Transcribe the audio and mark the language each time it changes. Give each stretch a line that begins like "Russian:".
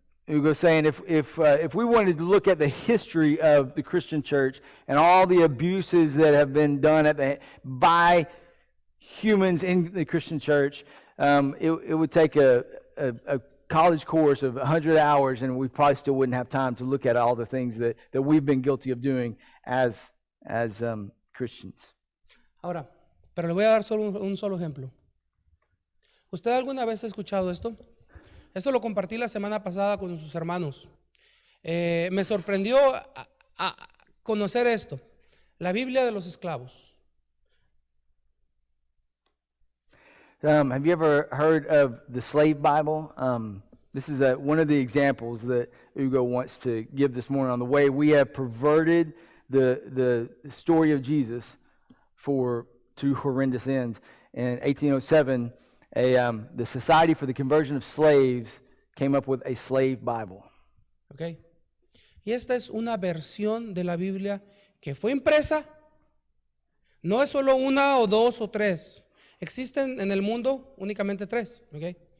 English: Ugo's saying if we wanted to look at the history of the Christian church and all the abuses that have been done by humans in the Christian church, it would take a college course of 100 hours, and we probably still wouldn't have time to look at all the things that we've been guilty of doing as Christians.
Spanish: Ahora, pero le voy a dar solo un solo ejemplo. ¿Usted alguna vez ha escuchado esto? Esto lo compartí la semana pasada con sus hermanos. Me sorprendió a conocer esto. La Biblia de los esclavos.
English: Have you ever heard of the slave Bible? This is one of the examples that Hugo wants to give this morning on the way we have perverted the story of Jesus to horrendous ends. In 1807, the Society for the Conversion of Slaves came up with a slave Bible. Okay.
Spanish: Y esta es una versión de la Biblia que fue impresa. No es solo una o dos o tres. Existen en el mundo únicamente tres. Okay.